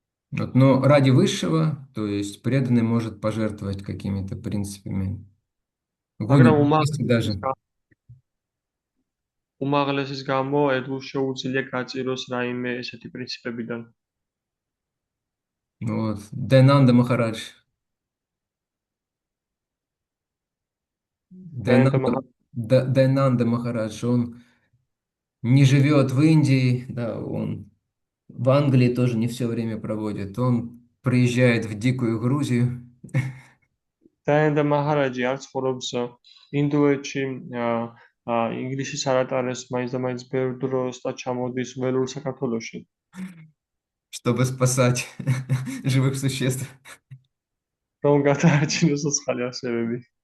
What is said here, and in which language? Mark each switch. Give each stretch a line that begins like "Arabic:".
Russian: Вот, но ради высшего, то есть преданный может пожертвовать какими-то принципами. Даже.
Georgian: უმაღლესის გამო ერთგულს შეუძლია გაწიროს რაიმე ესეთი პრინციპებიდან.
Russian: Вот, Дайнанда Махарадж.
Georgian: დაინდა
Russian: Дайнанда, Дайнанда Махарадж, он не живет в Индии, да, он в Англии тоже не все время проводит. Он приезжает в дикую Грузию,
Georgian: მაჰარაჯი არ ცხოვრობს ინდოეთში, ინგლისის არ ატარებს მაინც და მაინც ბევრ დროს და ჩამოდის ველურ საქართველოში,
Russian: чтобы спасать живых существ.
Georgian: რომ გადაარჩინოს ცოცხალი არსებები,